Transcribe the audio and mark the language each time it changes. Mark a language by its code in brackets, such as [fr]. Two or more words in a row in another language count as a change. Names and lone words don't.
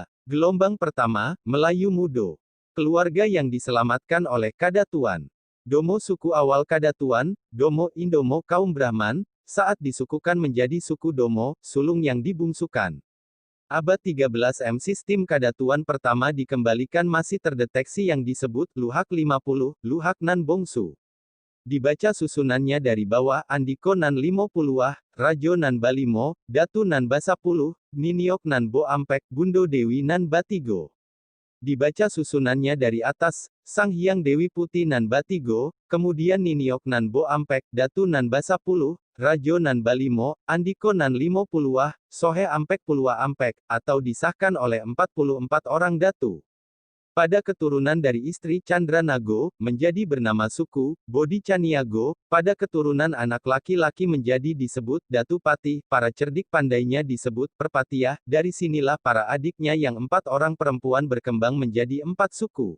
[id] Gelombang pertama, Melayu Mudo. Keluarga yang diselamatkan oleh kadatuan. Domo suku awal kadatuan, Domo Indomo kaum Brahman, saat disukukan menjadi suku Domo, sulung yang dibungsukan. Abad 13 sistem kadatuan pertama dikembalikan masih terdeteksi yang disebut Luhak 50, Luhak Nan Bongsu. Dibaca susunannya dari bawah Andiko Nan 50, Rajo Nan Balimo, Datu Nan Basapuluh, Niniok Nan Bo Ampek, Bundo Dewi Nan Batigo. Dibaca susunannya dari atas, Sang Hyang Dewi Putih Nan Batigo, kemudian Niniok Nan Bo Ampek, Datu Nan Basapuluh, Rajo Nan Balimo, Andiko Nan 50, Sohe Ampek Pulwa Ampek, atau disahkan oleh 44 orang Datu. Pada keturunan dari istri Chandra Nago, menjadi bernama suku, Bodhi Caniago, pada keturunan anak laki-laki menjadi disebut Datu Pati, para cerdik pandainya disebut Perpatiah, dari sinilah para adiknya yang 4 orang perempuan berkembang menjadi 4 suku.